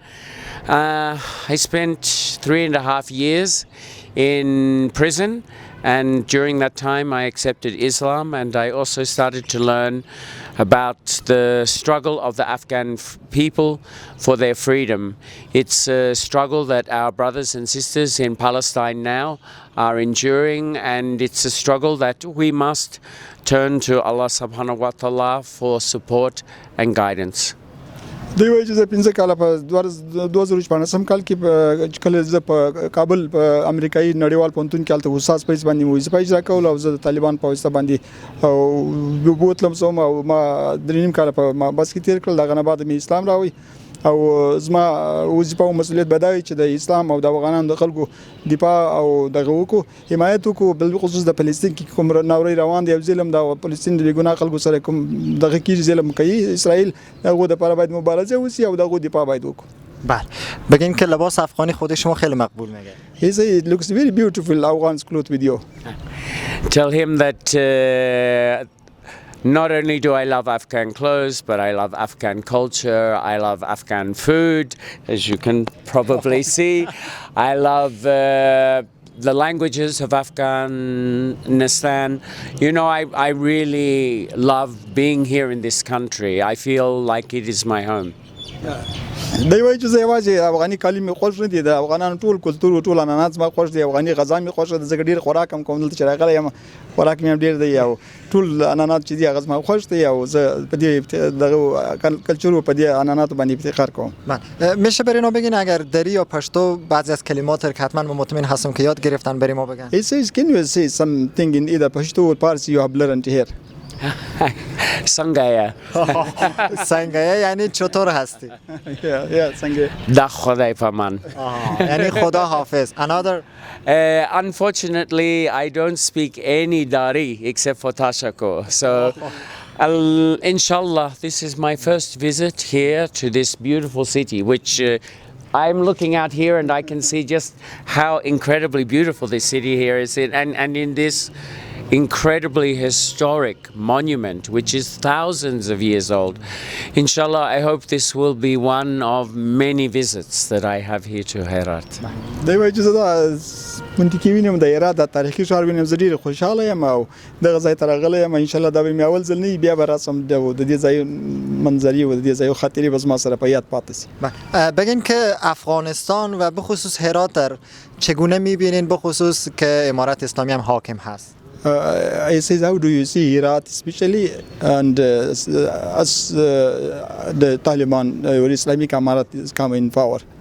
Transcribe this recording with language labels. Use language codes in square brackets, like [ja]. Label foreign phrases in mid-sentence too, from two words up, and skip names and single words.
[en] I spent 3.5 years in prison, and during that time I accepted Islam, and I also started to learn about the struggle of the Afghan people for their freedom. It's a struggle that our brothers and sisters in Palestine now are enduring, and it's a struggle that we must turn to Allah [ar] سبحانه وتعالى [en] for support and guidance. [ps] دوی وایي چې زه 15 کاله په 2014 کال کې کله زه په کابل په امریکایي نړیوال پوهنتون کې هلته استاد په حیث باندې وظیفه اجرا کوله او زه د طالبان په واسطه باندې او بوتلم سوم او ما 3.5 کاله په بس کې تیر کړل. دغه نه بعد مې اسلام راوړی او زما وظیفه او مسؤلیت بدای چې د اسلام او د افغانانو د خلکو دفاع او دغه وکړو حمایت وکړو، بل خصوص د فلسطین کې کوم ناوري روان دی او ظلم د فلسطین د ګناه خلکو سره کوم دغه کې ظلم کوي اسرائیل، هغه د لپاره باید مبارزه وشي او دغه دفاع باید وکړو. [fa] بله، بگین که لباس افغانی خود شما خیلی مقبول میگه. [en] He said it looks very beautiful Afghan's clothes with you. Tell him that not only do I love Afghan clothes, but I love Afghan culture, I love Afghan food, as you can probably see. I love the languages of Afghanistan. You know, I really love being here in this country. I feel like it is my home. [ps] دی وایي چې زه یوازې افغاني کالي مې خوښ نه دي، د افغانانو ټول کلتور ټول عنعنات زما خوښ دي، افغاني غذا مې خوښه ده، زه ډېر خوراک هم کوم دلته چې راغلی یم، خوراک مې هم ډېر دی او ټول عنعنات چې دي هغه زما خوښ دي او زه په دې دغه کلچر و په دې عنعناتو باندې افتخار کوم. [fa] میشه برای ما بگین اگر دری یا پشتو بعضی از کلمات رو که حتما ما مطمئن هستم که یاد گرفتن برای ما بگن. [en] He says, can you say something in either Pashto or Parsi you have learned here? [ps] سنگایه [fa] سنگایه یعنی چطور هستی؟ [ps] سنگایه دا خدای پامان. [fa] یعنی خدا حافظ. [en] Another Unfortunately, I don't speak any Dari except for Tashako. So, inshallah, this is my first visit here to this beautiful city, which I'm looking out here and I can see just how incredibly beautiful this city here is. And in this incredibly historic monument, which is thousands of years old. Inshallah, I hope this will be one of many visits that I have here to Herat. [ps] دی وایي چې زه دا منطقي وینم د هرات د تاریخي ښار وینم، زه ډېر خوشحاله یم او دغه ځای ته راغلی یم. انشاءالله دا به مې اول ځل نه وي، بیا به راسم د دې ځای منظرې و د دې ځای خاطرې به زما سره په یاد پاتې سي. [fa] بگین که افغانستان و بخصوص هرات در چگونه میبینین بخصوص که امارت اسلامی هم حاکم هست؟ [en] I says, how do you see Iraq especially and as the Taliban or Islamic Amarat is coming in power?